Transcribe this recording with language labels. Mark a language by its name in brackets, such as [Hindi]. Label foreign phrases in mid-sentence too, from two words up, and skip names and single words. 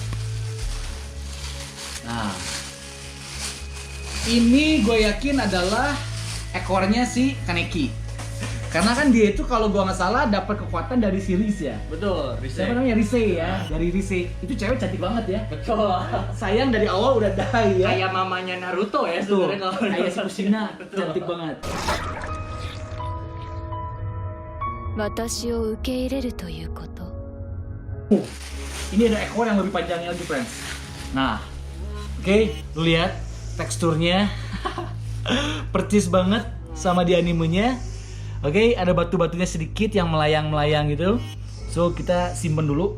[Indonesian] Nah, ini gue yakin adalah ekornya si Kaneki. Karena kan dia itu kalau gue nggak salah dapat kekuatan dari si Rise ya. Betul, Siapa namanya? Rise ya. Dari Rise. Itu cewek cantik banget ya. Betul. Sayang dari awal udah die ya. Kayak mamanya Naruto ya Tuh, sebenarnya kalau kayak si Kushina. Cantik banget. [Japanese] 私を受け入れるということ。 [Indonesian] Ini ada ekor yang lebih panjangnya lagi, friends. Nah, oke, lu lihat teksturnya percis banget sama di animenya. Oke, ada batu-batunya sedikit yang melayang-melayang gitu. So, kita simpen dulu.